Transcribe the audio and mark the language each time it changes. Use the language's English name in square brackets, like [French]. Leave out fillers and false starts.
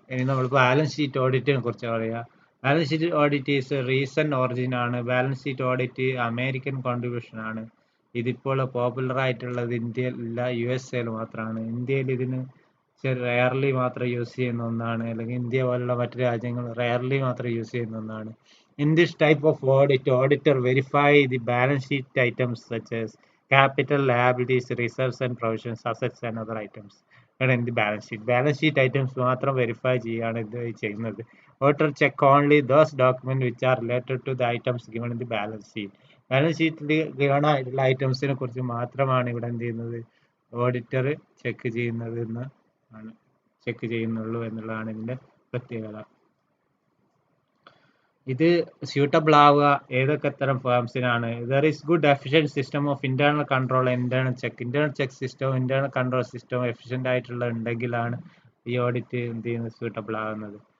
[Malayalam] ഇനി നമ്മൾ balance sheet ഓഡിറ്റിനെ കുറിച്ച് പറയാം. [English] balance sheet audit is recent origin [Malayalam] ആണ്. Balance sheet audit American contribution ആണ്. ഇതിപ്പോൾ പോപ്പുലർ ആയിട്ടുള്ളത് ഇന്ത്യയിലല്ല, USA മാത്രമാണ്. ഇന്ത്യയിൽ ഇതിന് റെയർലി മാത്രം യൂസ് ചെയ്യുന്ന ഒന്നാണ്, അല്ലെങ്കിൽ ഇന്ത്യ പോലുള്ള മറ്റു രാജ്യങ്ങൾ റെയർലി മാത്രം യൂസ് ചെയ്യുന്ന ഒന്നാണ്. [English] In this type of audit, auditor verify the balance sheet items such as capital, liabilities, reserves and provisions, assets and other items. In the balance sheet. [Malayalam] Balance sheet items മാത്രം verify ചെയ്യാണ് ഇത് ചെയ്യുന്നത്. [English] Auditor check only those documents which are related to the items given in the balance sheet. [Malayalam] Balance ഷീറ്റിൽ given ആയിട്ടുള്ള ഐറ്റംസിനെ കുറിച്ച് മാത്രമാണ് ഇവിടെ എന്ത് ചെയ്യുന്നത് ഓഡിറ്റർ ചെക്ക് ചെയ്യുന്നത് ചെക്ക് ചെയ്യുന്നുള്ളൂ എന്നുള്ളതാണ് ഇതിന്റെ പ്രത്യേകത. ഇത് സ്യൂട്ടബിൾ ആവുക ഏതൊക്കെ തരം ഫേംസിനാണ്? [English] there is good efficient system of internal control, [Malayalam] internal check സിസ്റ്റവും ഇന്റേണൽ കൺട്രോൾ സിസ്റ്റവും എഫിഷ്യൻ്റ് ആയിട്ടുള്ള ഉണ്ടെങ്കിലാണ് ഈ ഓഡിറ്റ് എന്ത് ചെയ്യുന്നത് സ്യൂട്ടബിൾ ആകുന്നത്.